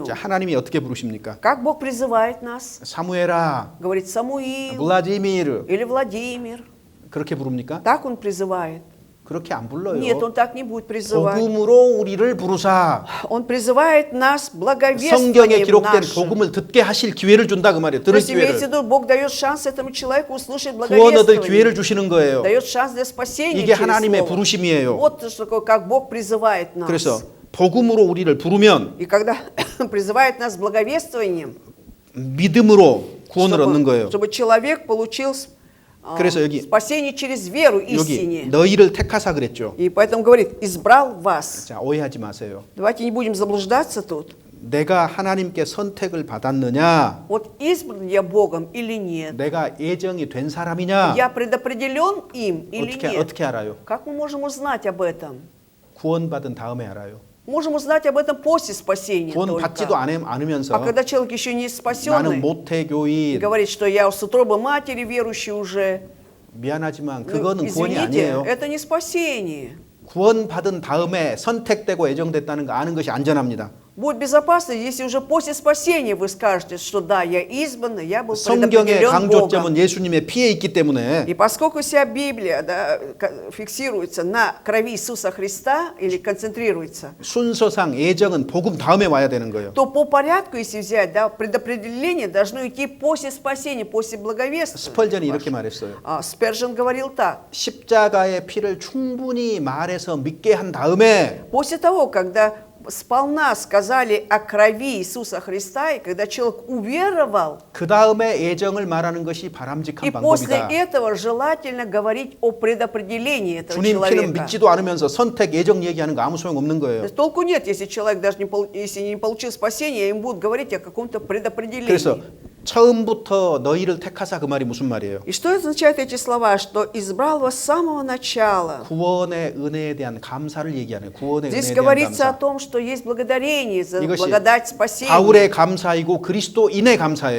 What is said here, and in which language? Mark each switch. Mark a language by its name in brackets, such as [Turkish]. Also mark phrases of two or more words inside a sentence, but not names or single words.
[Korean] 자, 하나님이 어떻게 부르십니까? [Russian] Как Бог призывает нас? [Korean] 사무엘아, [Russian] Говорит Самуил [Korean] 블라디미르 [Russian] или Владимир. [Korean] 그렇게 부릅니까? [Russian] Так Он призывает. [Korean] 그렇게 안 불러요. [Russian] Нет, Он так не будет призывать. [Korean] 복음으로 우리를 부르사 [Russian] Он призывает нас [Korean] 성경에 [Russian] благовествованием [Korean] 기록된 [Russian] нашим. [Korean] 복음을 듣게 하실 기회를 준다 그 말이에요. [Russian] То [Korean] 들을 [Russian] есть имеется в [Korean] 기회를. [Russian] виду, Бог дает шанс этому человеку услышать [Korean] 구원 얻을 기회를 [Russian] благовествование. [Korean] 주시는 거예요. [Russian] Дает шанс для спасения [Korean] 이게 [Russian] через [Korean] 하나님의 [Russian] Слово. [Korean] 부르심이에요. [Russian] Вот что такое, как Бог призывает нас. [Korean] 그래서 복음으로 우리를 부르면 [Russian] И когда призывает нас благовествованием, [Korean] 믿음으로 구원을 얻는 거예요. [Russian] чтобы человек получил [Korean] 그래서 여기 [Russian] спасение через веру [Korean] 여기 [Russian] истине. [Korean] 너희를 택하사 그랬죠. [Russian] И поэтому говорит, избрал вас. [Korean] 자, 오해하지 마세요. [Russian] Давайте не будем заблуждаться тут. [Korean] 내가 하나님께 선택을 받았느냐? [Russian] Вот избран я Богом или нет? [Korean] 내가 예정이 된 사람이냐? [Russian] Я предопределен им или нет? [Korean] 어떻게 알아요? [Russian] Как мы можем узнать об этом? [Korean] 구원받은 다음에 알아요. [Russian] Можем узнать об этом после спасения [Korean] 구원 [Russian] только. [Korean] 받지도 않으면서 [Russian] А когда человек еще не [Korean] 나는 [Russian] спасенный, [Korean] 모태교인 [Russian] говорит, что я с утробы матери верующий уже, [Korean] 미안하지만 [Russian] ну, [Korean] 그거는 구원이 [Russian] извините, [Korean] 아니에요. [Russian] это не спасение. [Korean] 구원받은 다음에 선택되고 예정됐다는 거 아는 것이 안전합니다. [Russian] Будет безопасно, если уже после спасения вы скажете, что да, я избран, я был [Korean] 성경의 [Russian] предопределен Богом. [Korean] 강조점은 예수님의 피에 있기 때문에 [Russian] И поскольку вся Библия фиксируется на крови Иисуса Христа или концентрируется, [Korean] 순서상 예정은 복음 다음에 와야 되는 거예요. [Russian] то по порядку, если взять, да, предопределение должно идти после спасения, после благовествия. [Korean] 스펄전이 이렇게 말했어요. [Russian] Спержен говорил так. [Korean] 십자가의 피를 충분히 말해서 믿게 한 다음에 [Russian] После того, когда сполна сказали о крови Иисуса Христа, и когда человек уверовал, [Korean] 그 다음에 예정을 말하는 것이 바람직한 [Russian] и после [Korean] 방법이다. [Russian] этого желательно говорить о предопределении этого [Korean] 주님 피는 [Russian] человека. [Korean] 믿지도 않으면서 선택 예정 얘기하는 거 아무 소용 없는 [Russian] То [Korean] 거예요. [Russian] есть толку нет, если человек даже если не получил спасения, им будут говорить о каком-то предопределении. [Korean] 그래서 처음부터 너희를 택하사 그 말이 무슨 말이에요? [Russian] И что означают эти слова, что избрал вас с самого начала? [Korean] 구원의 은혜에 대한 감사를 얘기하는 구원의 [Russian] Здесь [Korean] 은혜에 대한 [Russian] говорится о [Korean] 감사. [Russian] том, что есть благодарение за [Korean] 이것이 [Russian] благодать спасения. [Korean] 바울의 감사이고 그리스도인의 감사예요.